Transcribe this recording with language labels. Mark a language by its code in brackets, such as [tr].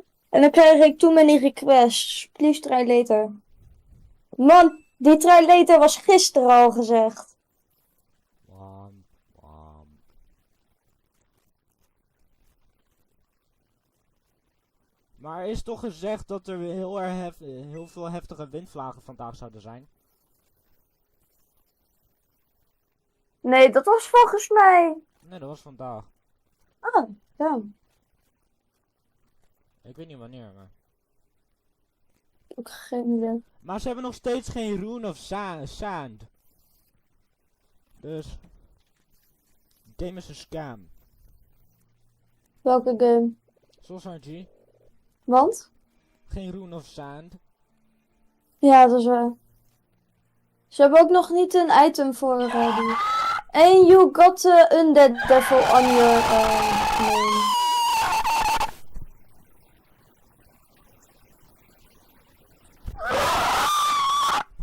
[nl] en dan krijg ik [en] too many requests. Please try later. [nl] Man, die [en] try later [nl] was gisteren al gezegd. Wam, wam. Maar er is toch gezegd dat er heel veel heftige windvlagen vandaag zouden zijn? Nee, dat was volgens mij. Nee, dat was vandaag. Oh, ja. Ik weet niet wanneer, maar... Ook geen idee. Maar ze hebben nog steeds geen Rune of Sand. Dus... Game is een scam. Welke game? Zoals RG. Want? Geen Rune of Sand. Ja, dat is waar. Ze hebben ook nog niet een item voor die. [en] And you got Undead Devil on your name.